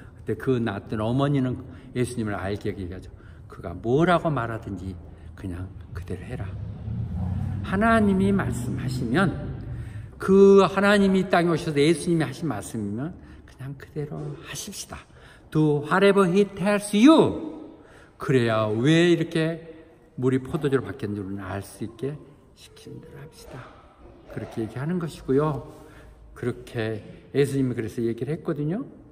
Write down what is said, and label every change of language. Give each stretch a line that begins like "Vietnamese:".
Korean: 그때 그 낳았던 어머니는 예수님을 알게 얘기하죠. 그가 뭐라고 말하든지 그냥 그대로 해라. 하나님이 말씀하시면, 그 하나님이 이 땅에 오셔서 예수님이 하신 말씀이면 그냥 그대로 하십시다.
English: Do whatever he tells you.
Korean: 그래야 왜 이렇게 물이 포도주로 바뀌었는지를 알 수 있게 시키는 대로 합시다. 그렇게 얘기하는 것이고요. 그렇게 예수님이 그래서 얘기를 했거든요.